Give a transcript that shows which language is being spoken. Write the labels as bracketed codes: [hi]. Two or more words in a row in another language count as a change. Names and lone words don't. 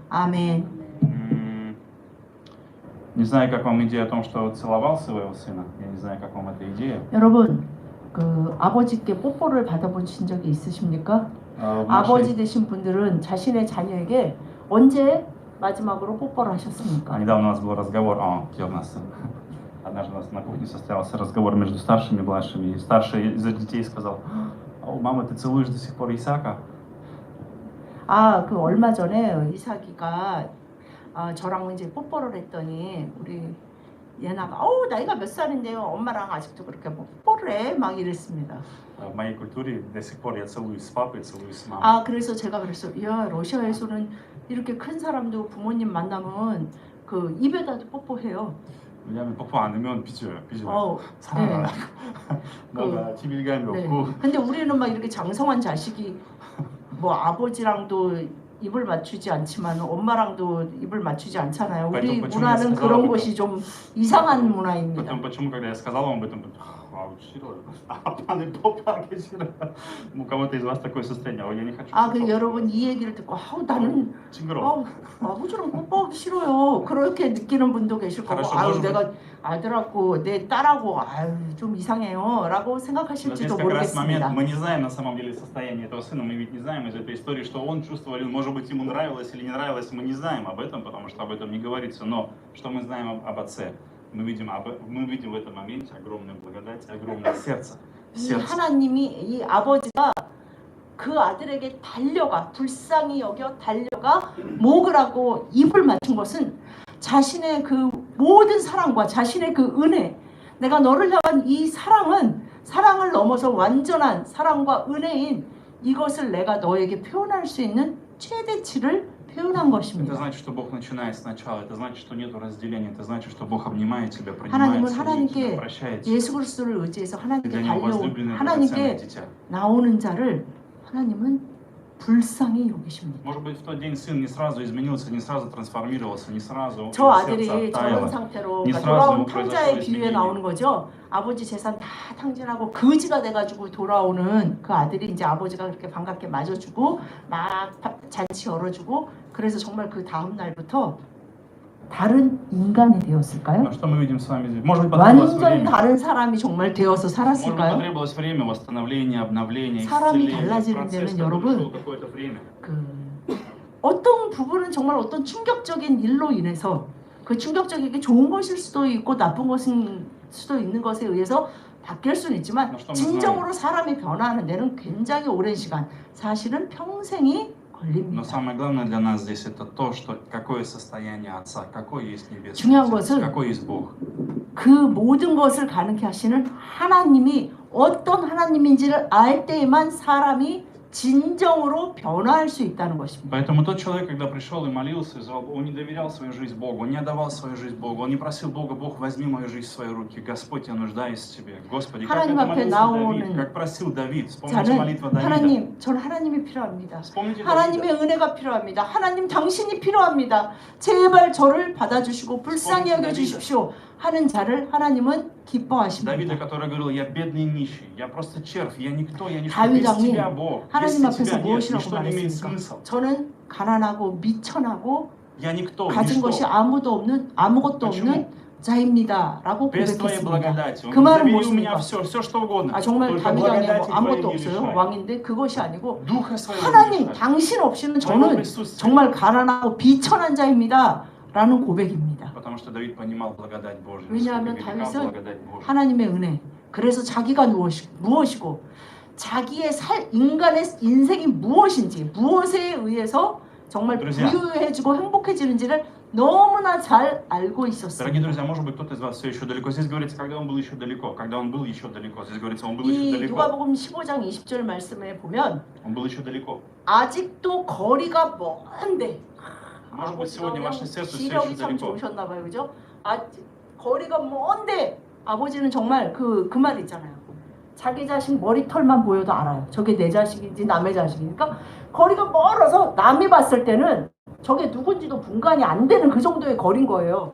[ko] 아멘. [ru] Не знаю, как вам идея о том, что целовал своего сына. Я не знаю, как вам эта идея. [ko] 여러분, 그 아버지께 뽀뽀를 받아보신 적이 있으십니까? [ru] В [ko] 아버지 [ru] нашей- [ko] 되신 분들은 자신의 자녀에게 언제 마지막으로 뽀뽀를 [ru] А [ko] 하셨습니까? [ru] недавно у нас был разговор, где у нас однажды у нас на кухне состоялся разговор между старшими и младшими, и старший из детей сказал: мама, ты целуешь до сих пор Исаака? [ko] 아, 그 얼마 전에 이삭이가 저랑 이제 뽀뽀를 했더니 우리 예나가 나이가 몇 살인데요? 엄마랑 아직도 그렇게 뭐 뽀뽀를 해? 막 이랬습니다. [ru] В моей культуре до сих пор я целуюсь с папой, целуюсь с мамой. [ko] 아, 그래서 제가 그랬어요. 야, 러시아에서는 이렇게 큰 사람도 부모님 만나면 그 입에다도 뽀뽀해요. 왜냐면 뽀뽀 안 하면 삐져요. 어, 사랑하라고. 네. 뭔가 티밀감이 네. 없고. 근데 우리는 막 이렇게 장성한 자식이 뭐 아버지랑도 입을 맞추지 않지만 엄마랑도 입을 맞추지 않잖아요. 우리 [ru] Поэтому почему [ko] 문화는 [ru] я сказал [ko] 그런 [ru] об этом? [ko] 것이 좀 이상한 문화입니다. [ru] Потом, почему, когда я сказал вам об этом, [ko] 싫어요. 아빠는 뽀뽀하기 싫어요. [ru] У кого-то из вас такое состояние, я не хочу. [ko] 아, 그 여러분 이 얘기를 듣고 나는 징그러워. 아버지랑 뽀뽀하기 싫어요. 그렇게 느끼는 분도 계실 거고, [ru] хорошо, может быть. [ko] 내가 아들하고 내 딸하고 좀 이상해요라고 [ru] Но здесь [ko] 생각하실지도 [ru] как раз момент, [ko] 모르겠습니다. [ru] мы не знаем на самом деле состояние этого сына, мы ведь не знаем из этой истории, что он чувствовал, или, может быть, ему нравилось или не нравилось, мы не знаем об этом, потому что об этом не говорится, но что мы знаем об отце? Мы видим в этом моменте огромную благодать, огромное сердце. [ko] 이 하나님이, 이 아버지가 그 아들에게 불쌍히 여겨 달려가 목을 하고 입을 맞춘 것은 자신의 그 모든 사랑과 자신의 그 은혜, 내가 너를 향한 이 사랑을 넘어서 완전한 사랑과 은혜인 이것을 내가 너에게 표현할 수 있는 최대치를 표현한 [ru] Это [ko] 것입니다. [ru] значит, что Бог начинает сначала, это значит, что нет разделения, это значит, что Бог обнимает тебя, [ko] 하나님은 [ru] принимает, целует тебя, [ko] 하나님께 [ru] прощает тебя. [ko] 예수 그리스도를 의지해서 [ru] Ты [ko] 하나님께 [ru] для него [ko] 달려온 [ru] возлюбленное, драгоценное [ko] 하나님께 [ru] дитя. [ko] 나오는 자를 하나님은 불쌍히 여기십니다. [ru] Может быть, в тот день сын не сразу изменился, не сразу трансформировался, не сразу [ko] 저 [ru] его [ko] 아들이 [ru] сердце [ko] 저런 [ru] оттаяло. [ko] 상태로 이 그러니까 스라즈 돌아온 뭐 탕자의 [ru] произошло [ko] 비유에 [ru] изменение. [ko] 나오는 거죠. 아버지 재산 다 탕진하고 거지가 돼가지고 돌아오는 그 아들이 이제 아버지가 그렇게 반갑게 맞아주고 막 잔치 열어주고 그래서 정말 그 다음 날부터 다른 인간이 되었을까요? [ru] Но что мы видим с вами здесь? Может быть, потребовалось [ko] 완전 [ru] время. [ko] 다른 사람이 정말 되어서 [ru] Может быть, [ko] 살았을까요? [ru] потребовалось время восстановления, обновления, [ko] 사람이 [ru] исцеления. [ko] 달라지는 [ru] Процесс, [ko] 데는 [ru] который [ko] 여러분, [ru] шел какое-то время. [ko] 어떤 부분은 정말 어떤 충격적인 일로 인해서 그 충격적이게 좋은 것일 수도 있고 나쁜 것일 수도 있는 것에 의해서 바뀔 수는 있지만 진정으로 사람이 변화하는 데는 굉장히 오랜 시간, 사실은 평생이 [ru] Но [ko] 걸립니다. [ru] самое главное для нас здесь это то, что какое состояние Отца, какой есть Небесный [ko] 중요한 [ru] Отец, [ko] 것은 [ru] какой есть Бог. [ko] 그 모든 것을 가능케 하시는 하나님이 어떤 하나님인지를 알 때에만 사람이 진정으로 변화할 수 있다는 것입니다. [ru] Поэтому тот человек, когда пришел и молился, он не доверял свою жизнь Богу, он не отдавал свою жизнь Богу, он не просил Бога: Бог, возьми мою жизнь в свои руки, Господь, я нуждаюсь в Тебе. Господи, как [ko] 하나님 [ru] это [ko] 앞에 [ru] молился [ko] 나오는 [ru] Давид, как просил Давид, вспомните [ko] 자는 [ru] молитву Давида. [ko] 하나님, 전 하나님이 필요합니다. [ru] Вспомните [ko] 하나님의 [ru] Давида. [ko] 은혜가 필요합니다. 하나님 당신이 필요합니다. 제발 저를 받아주시고 불쌍히 여겨주십시오 하는 자를 하나님은 [ru] Давида, [ko] 기뻐하십니다. [ru] который говорил: я бедный нищий, я просто червь, я никто, я ничто, [ko] 다윗 [ru] без [ko] 왕이 [ru] Тебя, Бог, без [ko] 하나님 앞에서 [ru] Тебя нет, [ko] 무엇이라고 [ru] ничто не имеет [ko] 말했습니까? [ru] смысл. [ko] 저는 가난하고 미천하고 [ru] Я никто, [ko] 가진 것이 [ru] ничто. [ko] 아무것도 [ru] Почему? [ko] 없는 자입니다 라고 [ru] Без Твоей [ko] 고백했습니다. [ru] благодати. Он [ko] 그 말은 [ru] говорит: забери у меня [ko] 무엇입니까? [ru] все что угодно. [ko] 정말 [ru] Только [ko] 다윗 왕이 [ru] благодати [ko] 뭐 아무것도 [ru] Твоей не [ko] 없어요. [ru] лишай. [ko] 왕인데 그것이 아니고 [ru] Духа Своего [ko] 하나님 [ru] не лишай. [ko] 당신 없이는 [ru] Твоего [ko] 저는 [ru] присутствия. [ko] 정말 가난하고 비천한 자입니다 라는 고백입니다. [ru] Потому что Давид понимал благодать Божью. [ko] 왜냐하면 [ru] насколько велика [ko] 다윗은 [ru] благодать Божья. [ko] 하나님의 은혜, 그래서 자기가 무엇이고 자기의 인간의 인생이 무엇인지, 무엇에 의해서 정말 [ru] друзья, [ko] 부유해지고 행복해지는지를 너무나 잘 알고 [ru] Дорогие [ko] 있었습니다. [ru] друзья, может быть, кто-то из вас все еще далеко. Здесь говорится, когда он был еще далеко. Когда он был еще далеко. Здесь говорится, он был еще [ko] 이 [ru] далеко. [ko] 누가복음 15장 20절 말씀에 보면 [ru] Он был еще далеко. [ko] 아직도 거리가 먼데 [ru] Может быть, сегодня ваше сердце все [ko] 시력이 [ru] еще [ko] 참 [ru] далеко. [ko] 좋으셨나 봐요, 그죠? 아직 거리가 먼데 아버지는 정말 그 말 있잖아요. 자기 자식 머리털만 보여도 알아요. 저게 내 자식인지 남의 자식이니까 거리가 멀어서 남이 봤을 때는 저게 누군지도 분간이 안 되는 그 정도의 거리인 거예요.